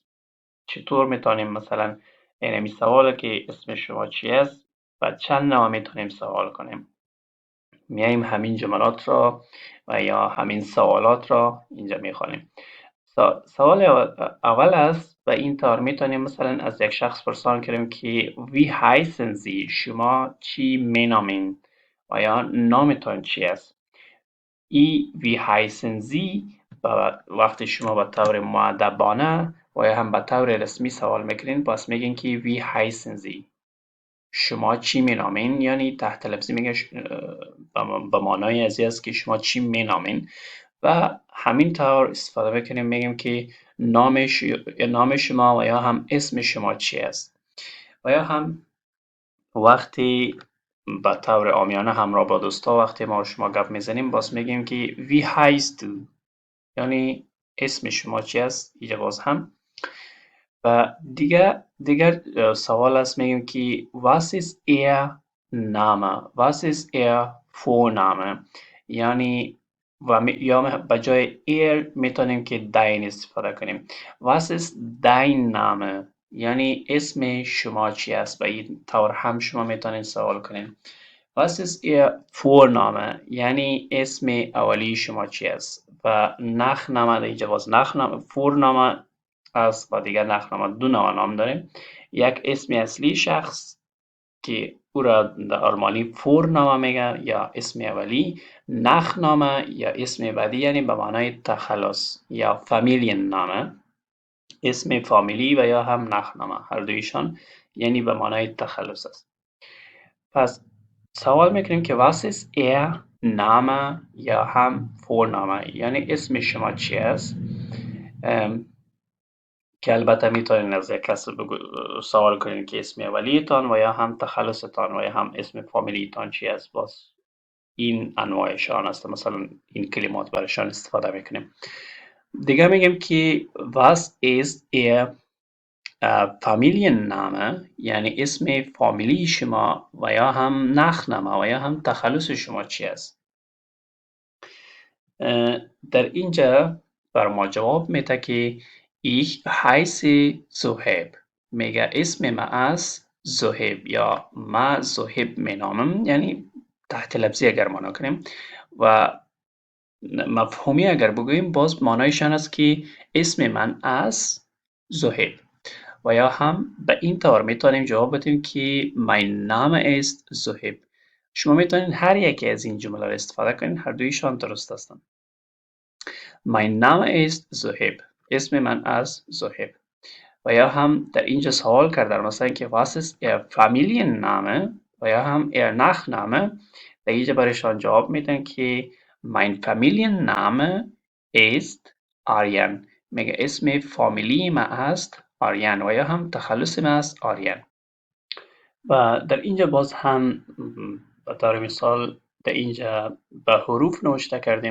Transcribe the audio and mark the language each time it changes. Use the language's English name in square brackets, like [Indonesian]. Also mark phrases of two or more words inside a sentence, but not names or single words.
[Persian] چطور میتونیم مثلا این سوال که اسم شما چی است و چند نوع میتونیم سوال کنیم. میایم همین جملات را و یا همین سوالات را اینجا میخوانیم. سوال اول است و این طور میتونیم مثلا از یک شخص پرسان کنیم که [German] wie heißen Sie [Persian] شما چی مینامین و یا نامتان چی است. ای [German] wie heißen Sie [Persian] وقتی شما به طور مؤدبانه و یا هم به طور رسمی سوال میکنین پس میگین که [German] wie heißen Sie [Persian] شما چی مینامین یعنی تحت لفظی میگه به معنای ازی است که شما چی مینامین و همین طور استفاده میکنیم میگیم که نام شما و یا هم اسم شما چی است و یا هم وقتی به طور عامیانه همراه با دوستا وقتی ما شما گپ میزنیم باز میگیم که [German] wie heißt du [Persian] یعنی اسم شما چی است. اینجا باز هم و دیگر سوال است میگیم که [German] was ist ihr Name was ist ihr Vorname [Persian] یعنی یا به جای ihr میتونیم که dein استفاده کنیم. [German] was ist dein Name [Persian] یعنی اسم شما چی است. به این طور هم شما میتونید سوال کنیم. [German] was ist ihr Vorname [Persian] یعنی اسم اولی شما چی است و Nachname اینجا باز [German] Nachname Vorname [Persian] است و دیگر Nachname دو نوع نام داریم. یک اسم اصلی شخص که او را در آلمانی Vorname میگه یا اسم اولی. Nachname یا اسم بعدی یعنی به معنای تخلص یا Familienname اسم فامیلی و یا هم Nachname هر دویشان یعنی به معنای تخلص است. پس سوال میکنیم که [German] was ist ihr Name [Persian] یا هم Vorname یعنی اسم شما چی است که البته میتونین از یک کس سوال کنین که اسم اولیتان و یا هم تخلصتان و یا هم اسم فامیلیتان چی است. باز این انواعشان است، مثلا این کلمات برایشان استفاده میکنیم. دیگه میگیم که [German] was ist ihr Familienname، [Persian] یعنی اسم فامیلی شما و یا هم نخنامه و یا هم تخلص شما چی است. در اینجا بر ما جواب میده که [German] ich heiße [Persian] زهیب، میگه اسم ما است زهیب یا ما زهیب مینامم، یعنی تحت لفظی اگر مانا کنیم و مفهومی اگر بگوییم باز مانایشان است که اسم من است زهیب و یا هم به این طور میتونیم جواب بدیم که [German] mein Name ist [Persian] زهیب. شما میتونید هر یکی از این جمله را استفاده کنید، هر دویشان درست هستند. [German] Mein Name ist [Persian] زهیب، اسم من است زهیب. و یا هم در اینجا سوال کردن مثلا که [German] was ist ihr Familienname [Persian] و یا هم [German] ihr Nachname، [Persian] در اینجا برایشان جواب میدن که [German] mein Familienname ist Aryan، [Persian] میگه اسم فامیلی ما است آریان و یا هم تخلص ما است آریان. و در اینجا باز هم به طور مثال در اینجا به حروف نوشته کردیم.